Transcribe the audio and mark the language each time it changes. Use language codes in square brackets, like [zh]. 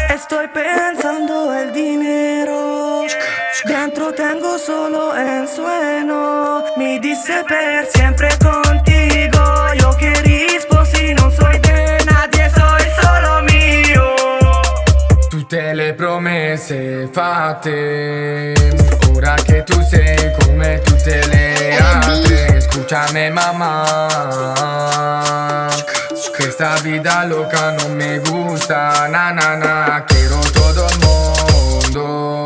[es] Estoy pensando el dinero, dentro tengo solo el sueño. [it] Mi dice per sempre [es] contigo, yo [it] che risposi non [es] soy de nadie, soy solo mio. Tutte le promesse fatte, ora che tu sei come tutte le altre. Escúchame mamá, que esta vida loca no me gusta, na na na. Quiero todo el mundo,